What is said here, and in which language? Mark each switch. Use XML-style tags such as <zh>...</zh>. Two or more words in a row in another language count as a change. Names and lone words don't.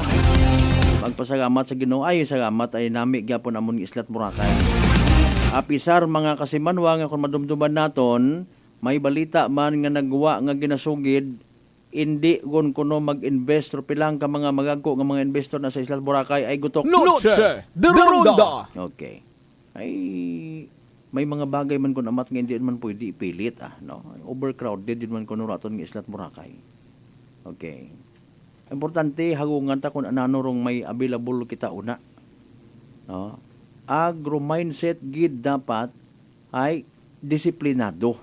<akl>Magpasalamat sa Ginoo. Ay salamat ay nami gyapon amon islat Boracay. Apisar mga kasimanwa nga kung madumduman naton, may balita man nga nagwa nga ginasugid, hindi gon kuno mag-invest ro pilang ka mga magagko nga mga investor na sa islat Boracay ay gutok. Noche de Ronda. Okay. Ay may mga bagay man kun amat nga hindi man pwede ipilit no. Overcrowded din man kuno raton nga islat Boracay. Okay. Importante hagungan ta kun anano rong may available kita una. No? Agro mindset gid dapat ay disiplinado.</akl>